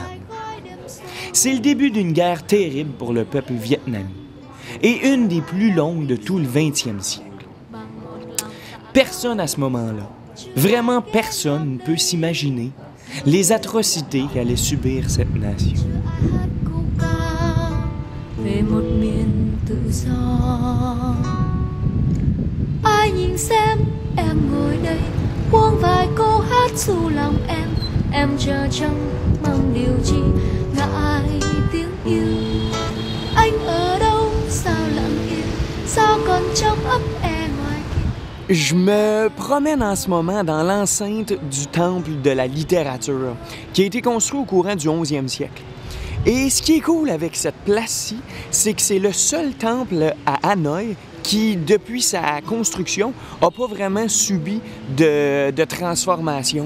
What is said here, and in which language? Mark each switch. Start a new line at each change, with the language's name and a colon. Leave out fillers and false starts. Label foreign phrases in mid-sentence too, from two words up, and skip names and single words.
French: C'est le début d'une guerre terrible pour le peuple vietnamien et une des plus longues de tout le 20e siècle. Personne à ce moment-là, vraiment personne ne peut s'imaginer les atrocités qu'allait subir cette nation.
Vietnamese: Về một miền tự do. Ai nhìn xem em ngồi đây buông vài câu hát dù lòng em chờ trong mong điều chi ngại tiếng yêu. Anh ở đâu sao lặng yên, sao còn trong ấp e ngoài kia.
French: Je me promène en ce moment dans l'enceinte du Temple de la littérature, qui a été construit au courant du 11e siècle. Et ce qui est cool avec cette place-ci, c'est que c'est le seul temple à Hanoï qui, depuis sa construction, n'a pas vraiment subi de transformation.